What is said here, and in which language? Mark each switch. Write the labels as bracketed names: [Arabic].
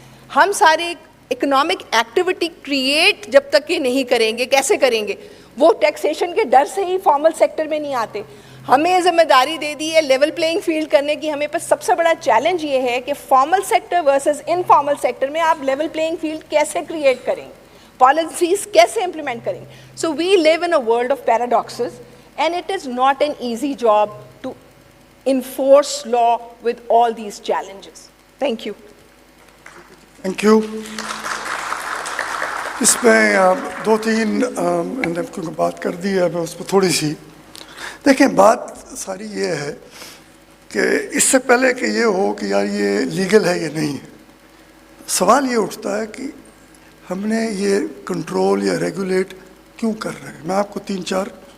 [Urdu] ہم سارے economic activity create جب تک کہ نہیں کریں گے, کیسے کریں گے, وہ ٹیکسیشن کے ڈر سے ہی فارمل سیکٹر میں نہیں آتے. ہمیں ذمہ داری دے دی ہے لیول پلینگ فیلڈ کرنے کی. ہمیں پاس سب سے بڑا چیلنج یہ ہے کہ formal sector versus informal sector میں آپ لیول پلینگ فیلڈ کیسے کریٹ کریں گے, پالیسیز کیسے امپلیمنٹ کریں گے. [English] So we live in a world of paradoxes, and it is not an easy job to enforce law with all these challenges. Thank you. Thank you. [Urdu] اس میں 2-3 بات کر دی ہے, میں اس پہ تھوڑی سی دیکھیں. بات ساری یہ ہے کہ اس سے پہلے کہ یہ ہو کہ یار یہ لیگل ہے یا نہیں ہے, سوال یہ اٹھتا ہے کہ ہم نے یہ کنٹرول یا ریگولیٹ کیوں کر رہے ہیں. میں آپ کو 3-4